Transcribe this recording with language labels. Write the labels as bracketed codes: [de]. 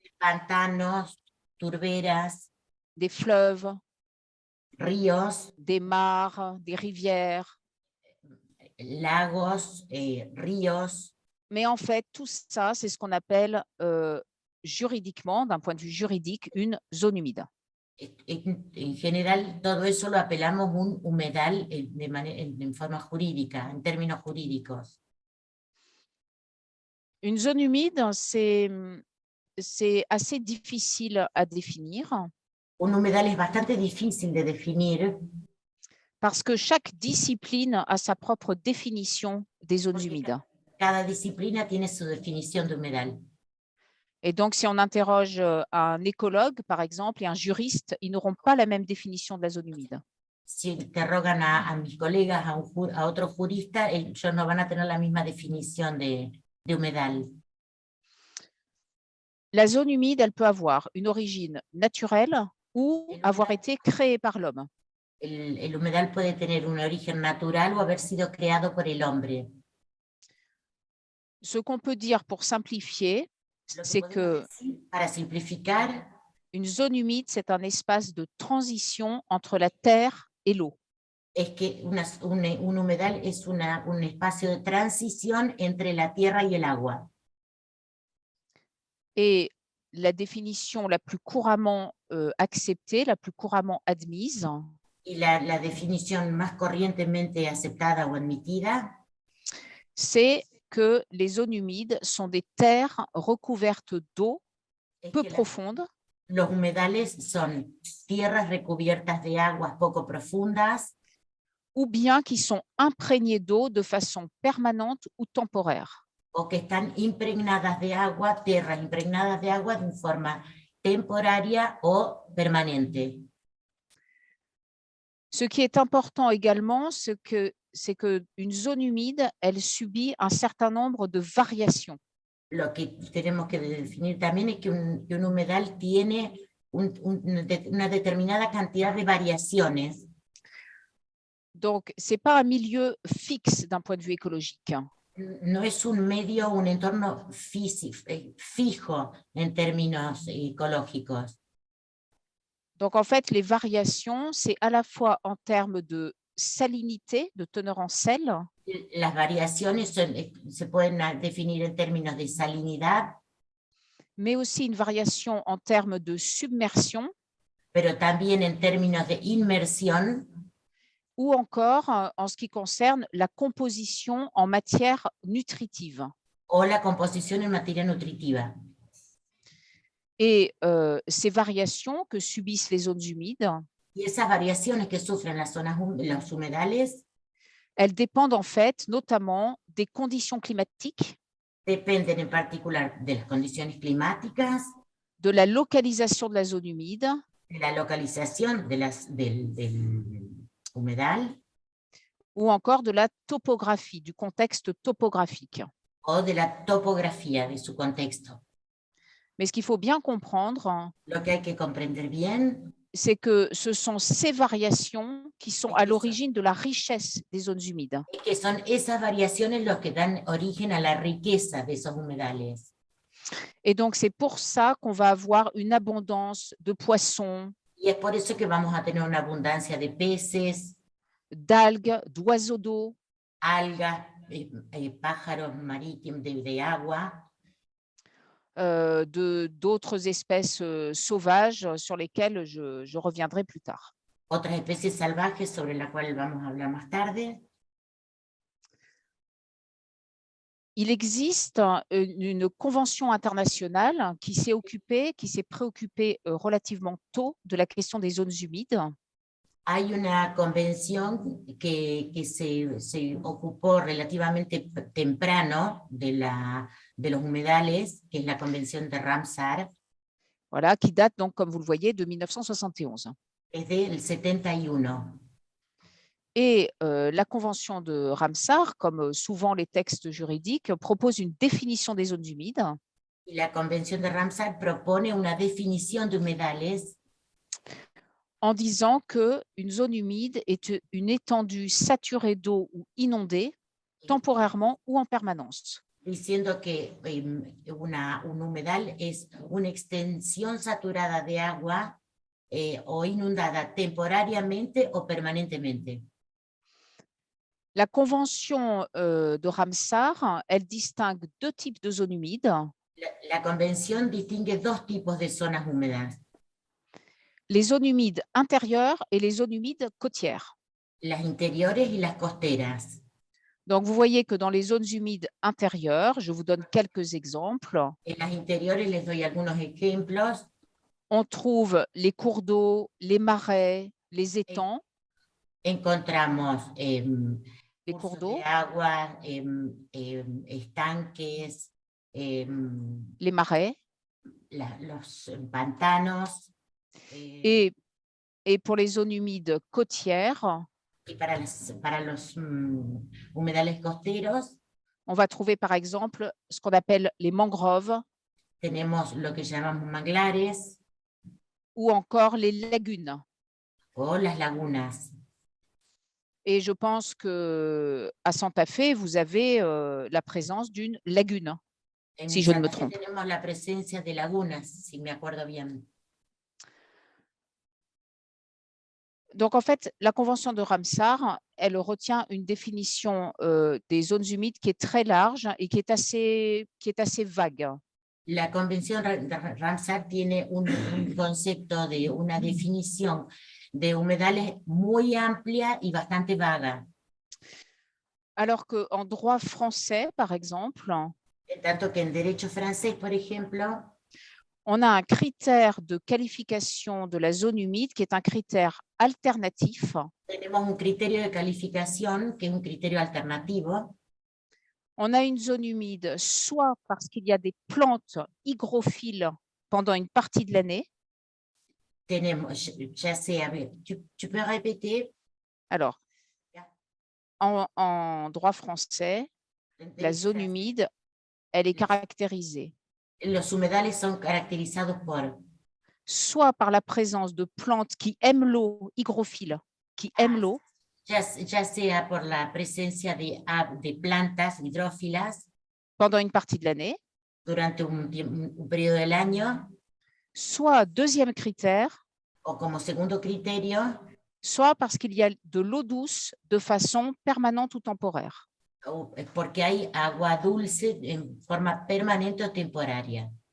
[es] pantanos, turberas, [fr] des fleuves, [es] ríos, [fr] des mares, des rivières. [es] lagos, ríos. [fr] Mais en fait, tout ça, c'est ce qu'on appelle juridiquement, d'un point de vue juridique, une zone humide. [es] En general, todo eso lo apelamos un humedal en forma jurídica, en términos jurídicos. [fr] Une zone humide, c'est assez difficile à définir. [es] Un humedal es bastante difícil de definir. [fr] Parce que chaque discipline a sa propre définition des zones humides. [es] Cada disciplina tiene su definición de humedal. [fr] Et donc, si on interroge un écologue, par exemple, et un juriste, ils n'auront pas la même définition de la zone humide. [es] Si interrogan a mis colegas, a otro jurista, ellos no van a tener la misma definición de humedal. [fr] La zone humide, elle peut avoir une origine naturelle ou avoir été créée par l'homme. [es] El humedal puede tener un origen natural o haber sido creado por el hombre. [fr] Ce qu'on peut dire pour simplifier, c'est que [es] para simplificar, [fr] une zone humide, c'est un espace de transition entre la terre et l'eau. [es] Es que un humedal es un espacio de transición entre la tierra y el agua. [fr] Et la définition la plus couramment acceptée, la plus couramment admise, [es] y la definición más corrientemente aceptada o admitida, [fr] c'est que les zones humides sont des terres recouvertes d'eau peu profonde. [es] Los humedales son tierras recubiertas de aguas poco profundas, [fr] ou bien qui sont imprégnés d'eau de façon permanente ou temporaire. [es] o que están impregnadas de agua, tierras impregnadas de agua de forma temporaria o permanente. [fr] Ce qui est important également, c'est qu'une zone humide, elle subit un certain nombre de variations. [es] Lo que tenemos que definir también es que un humedal tiene una determinada cantidad de variaciones. [fr] Donc, ce n'est pas un milieu fixe d'un point de vue écologique. [es] No es un medio, un entorno fijo en términos ecológicos. [fr] Donc, en fait, les variations, c'est à la fois en termes de salinité, de teneur en sel, [es] Las variaciones se pueden definir en términos de salinidad, [fr] mais aussi une variation en termes de submersion [es] pero también en términos de inmersión, [fr] ou encore en ce qui concerne la composition en matière nutritive. [es] o la composición en materia nutritiva. [fr] Et ces variations que subissent les zones humides, [es] Y esas variaciones que sufren los humedales [fr] elles dépendent en fait notamment des conditions climatiques, [es] dependen en particular de las condiciones climáticas, [fr] de la localisation de la zone humide, [es] de la localización del humedal [fr] ou encore de la topographie, du contexte topographique. [es] o de la topografía de su contexto. [fr] Mais ce qu'il faut bien comprendre, [es] Lo que hay que comprender bien [fr] c'est que ce sont ces variations qui sont à l'origine de la richesse des zones humides. [es] es que son esas variaciones los que dan origen a la riqueza de esos humedales. [fr] Et donc, c'est pour ça qu'on va avoir une abondance de poissons, [es] Y es por eso que vamos a tener una abundancia de peces, [fr] d'algues, d'oiseaux d'eau, [es] algas, pájaros marítimos de agua, [fr] d'autres espèces sauvages sur lesquelles je reviendrai plus tard. [es] otras especies salvajes sobre las cuales vamos a hablar más tarde. [fr] Il existe une convention internationale qui s'est préoccupée relativement tôt de la question des zones humides. [es] Hay una convención que se ocupó relativamente temprano de los humedales, que es la convención de Ramsar, [fr] Voilà, qui date donc, comme vous le voyez, de 1971. [es] es del 71. [fr] Et la convention de Ramsar, comme souvent les textes juridiques, propose une définition des zones humides. [es] Y la convención de Ramsar propone una definición de humedales [fr] en disant qu'une zone humide est une étendue saturée d'eau ou inondée, temporairement ou en permanence. [es] diciendo que un humedal es una extensión saturada de agua o inundada temporariamente o permanentemente. [fr] La convention de Ramsar, elle distingue deux types de zones humides. [es] La convención distingue dos tipos de zonas húmedas. [fr] Les zones humides intérieures et les zones humides côtières. [es] Las interiores y las costeras. [fr] Donc, vous voyez que dans les zones humides intérieures, je vous donne quelques exemples. [es] En las interiores les doy algunos ejemplos. [fr] On trouve les cours d'eau, les marais, les étangs. [es] Encontramos [fr] les cours d'eau, [es] de agua, estanques, [fr] les marais. [es] Los pantanos. [fr] Et pour les zones humides côtières, [es] y para los humedales costeros, [fr] on va trouver par exemple ce qu'on appelle les mangroves. [es] Tenemos lo que llamamos manglares. [fr] Ou encore les lagunes. [es] O las lagunas. [fr] Et je pense qu'à Santa Fe, vous avez la présence d'une lagune, si je ne me trompe. [es] Tenemos la presencia de lagunas, si me acuerdo bien. [fr] Donc, en fait, la convention de Ramsar, elle retient une définition des zones humides qui est très large et qui est assez vague. [es] La convención de Ramsar tiene un concepto de una definición de humedales muy amplia y bastante vaga. [fr] Alors qu'en droit français, par exemple, [es] tanto que en derecho francés, por ejemplo, [fr] on a un critère de qualification de la zone humide qui est un critère alternatif. [es] Tenemos un criterio de calificación que es un criterio alternativo. [fr] On a une zone humide, soit parce qu'il y a des plantes hygrophiles pendant une partie de l'année. [es] Tenemos, ya sea, a ver, [fr] tu peux répéter? Alors, en droit français, la zone humide, elle est caractérisée [es] Los humedales son caracterizados por [fr] soit par la présence de plantes qui aiment l'eau, hygrophiles, qui aiment l'eau, [es] ya sea por la presencia de plantas hidrófilas [fr] pendant une partie de l'année, [es] durante un periodo del año, [fr] soit, deuxième critère, [es] o como segundo criterio, [fr] soit parce qu'il y a de l'eau douce de façon permanente ou temporaire. [es] porque hay agua dulce en forma permanente o temporaria.